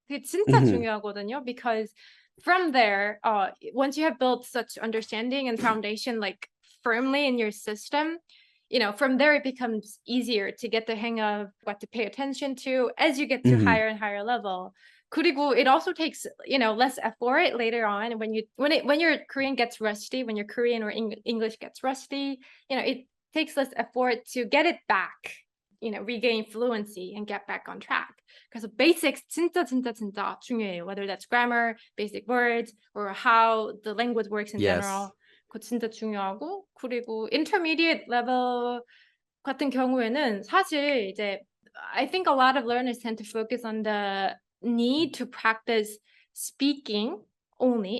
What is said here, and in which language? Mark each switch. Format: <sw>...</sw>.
<ko>그게 진짜 중요하거든요,</ko> <en>because from there, once you have built such understanding and foundation like firmly in your system, from there it becomes easier to get the hang of what to pay attention to as you get to higher and higher level.</en> <ko>그리고</ko> <en>it also takes, less effort later on when your Korean gets rusty, when your Korean or English gets rusty, it takes less effort to get it back, regain fluency and get back on track.</en> <ko>그래서 basics 진짜 중요해요.</ko> <en>Whether that's grammar, basic words, or how the language works in general.</en> <ko>그거 진짜 중요하고, 그리고</ko> <en>intermediate level</en> <ko>같은 경우에는 사실 이제</ko> <en>I think a lot of learners tend to focus on the need to practice speaking only.</en>